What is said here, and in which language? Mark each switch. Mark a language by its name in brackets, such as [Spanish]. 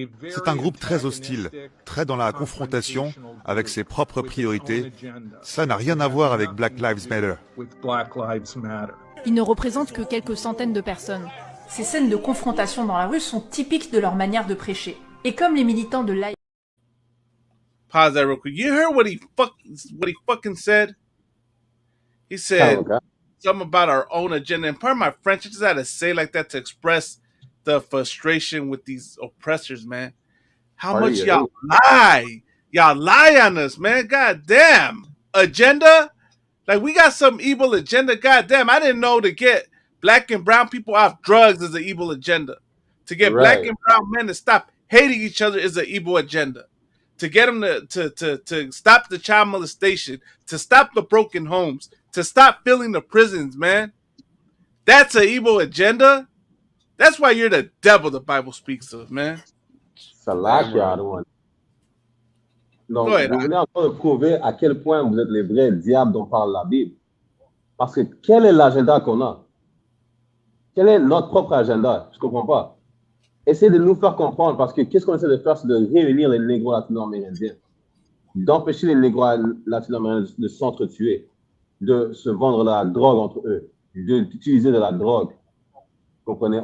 [French] C'est un groupe très hostile, très dans la confrontation, avec ses propres priorités. Ça n'a rien à voir avec Black Lives Matter. Ils ne représentent que quelques centaines de personnes. Ces scènes de confrontation dans la rue sont typiques de leur manière de prêcher. Et comme les militants de l'ISUPK... [English] Pause that real quick. You heard what he fucking said? He said something about our own agenda. And part of my French, I just had to say like that to express the frustration with these oppressors, man. How much y'all lie. Y'all lie on us, man. God damn. Agenda? Like, we got some evil agenda. God damn. I didn't know to get black and brown people off drugs is an evil agenda. To get black and brown men to stop hating each other is an evil agenda. To get them to stop the child molestation, to stop the broken homes, to stop filling the prisons, man. That's an evil agenda. That's why you're the devil the Bible speaks of, man. [French] Salakia, donc, vous venez encore de prouver à quel point vous êtes les vrais diables dont parle la Bible. Parce que quel est l'agenda qu'on a? Quel est notre propre agenda? Je ne comprends pas. Essayez de nous faire comprendre, parce que qu'est-ce qu'on essaie de faire, c'est de réunir les négros latino-amérindiens, d'empêcher les négros latino-amérindiens de s'entretuer, de se vendre de la drogue entre eux, d'utiliser de la drogue. Vous comprenez?